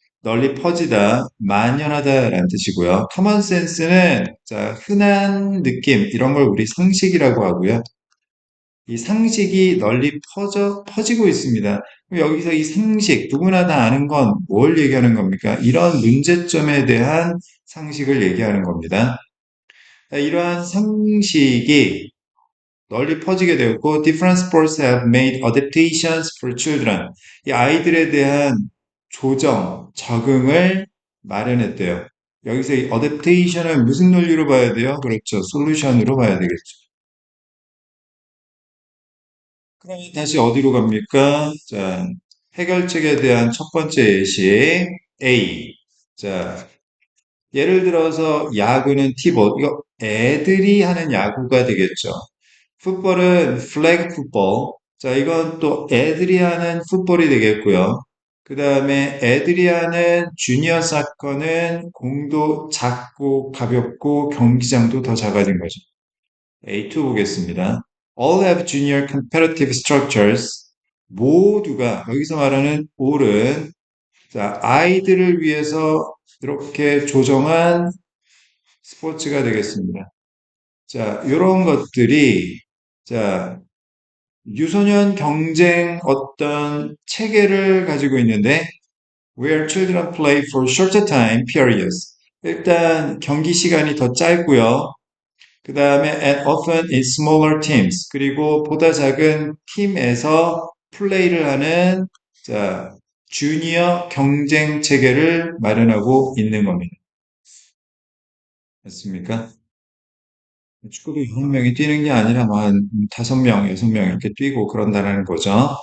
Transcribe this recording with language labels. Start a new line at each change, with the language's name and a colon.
Korean: 널리 퍼지다, 만연하다라는 뜻이고요. common sense는 자, 흔한 느낌, 이런 걸 우리 상식이라고 하고요. 이 상식이 널리 퍼지고 있습니다. 그럼 여기서 이 상식, 누구나 다 아는 건 뭘 얘기하는 겁니까? 이런 문제점에 대한 상식을 얘기하는 겁니다. 자, 이러한 상식이 널리 퍼지게 되었고,
English: different sports have made adaptations for children.
Korean: 이 아이들에 대한 조정, 적응을 마련했대요. 여기서 이 adaptation을 무슨 논리로 봐야 돼요? 그렇죠. 솔루션으로 봐야 되겠죠. 그럼 다시 어디로 갑니까? 자, 해결책에 대한 첫 번째 예시 A. 자, 예를 들어서 야구는 티봇. 이거 애들이 하는 야구가 되겠죠. 풋볼은 플래그 풋볼. 자, 이건 또 애들이 하는 풋볼이 되겠고요. 그 다음에 애들이 하는 주니어 사커는 공도 작고 가볍고 경기장도 더 작아진 거죠. A2 보겠습니다.
English: All have junior competitive structures.
Korean: 모두가 여기서 말하는 all은 자, 아이들을 위해서 이렇게 조정한 스포츠가 되겠습니다. 자, 이런 것들이 자, 유소년 경쟁 어떤 체계를 가지고 있는데
English: where children play for shorter time periods.
Korean: 일단 경기 시간이 더 짧고요. 그 다음에
English: and often in smaller teams.
Korean: 그리고 보다 작은 팀에서 플레이를 하는 자, 주니어 경쟁 체계를 마련하고 있는 겁니다. 맞습니까? 축구도 여러 명이 뛰는 게 아니라 뭐한 5명, 6명 이렇게 뛰고 그런다는 거죠.